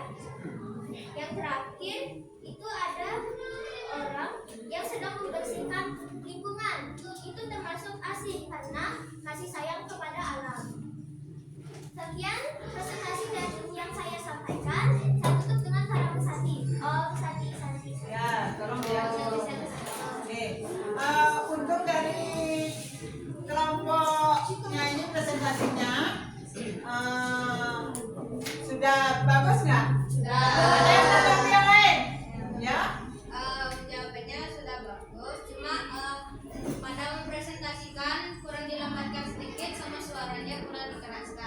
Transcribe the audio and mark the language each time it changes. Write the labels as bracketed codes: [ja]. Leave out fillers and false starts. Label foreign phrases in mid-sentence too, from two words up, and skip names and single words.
[id] Yang terakhir, itu ada orang yang sedang membersihkan lingkungan. Itu termasuk asih karena kasih sayang kepada alam. Sekian presentasi dari yang saya sampaikan. Saya tutup dengan para pesati. [sa] Om Sati Santi. [id] Ya, tolong dijawab. Oke. Untuk dari kelompoknya ini presentasinya sudah bagus nggak? Sudah. Ada yang tanggapi yang lain? Ya? Jawabannya sudah bagus, cuma pada mempresentasikan kurang dilambatkan sedikit sama suaranya kurang dikeraskan.